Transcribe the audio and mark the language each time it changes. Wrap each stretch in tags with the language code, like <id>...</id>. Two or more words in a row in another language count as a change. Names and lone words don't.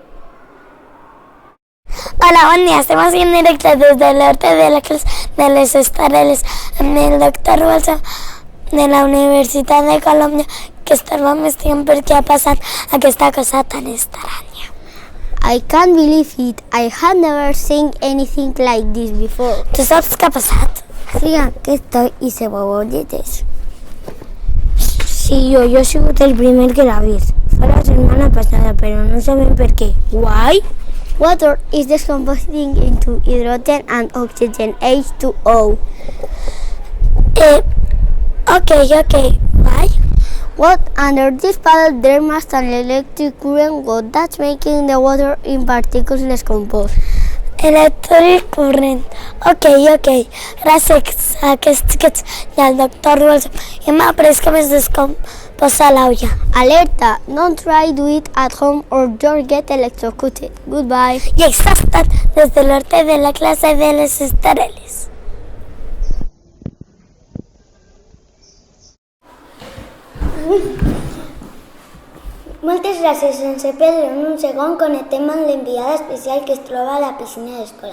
<ca>Hola, bon dia. Estem aquí en directe des de l'hortet de la classe de les Estareles amb el doctor Bolsa de la Universitat de Colòmbia que estava investigant per què ha passat aquesta cosa tan estranya.</ca> <en>I can't believe it. I have never seen anything like this before.</en> <ca>Tu saps què ha passat? Sí, aquí estoy y se bobolletes. Sí, jo he sigut el primer que l'ha vist. Fa la setmana passada, però no sabem per què.</ca> <en>Why? Water is decomposing into hydrogen and oxygen, H2O. Okay. Why? What under this puddle there must an electric current go that's making the water in particles decompose. Electric current. Okay.</en> <ca>Gràcies a aquests i al doctor Wilson hem après com es descomposa l'aigua. Alerta!</ca> <en>Don't try do it at home or you'll get electrocuted. Goodbye.</en> <ca>I això ha estat des de l'hortet de la classe de les Estareles. Moltes gràcies. Sense perdre un segon, connectem amb l'enviada especial que es troba a la piscina de l'escola.</ca>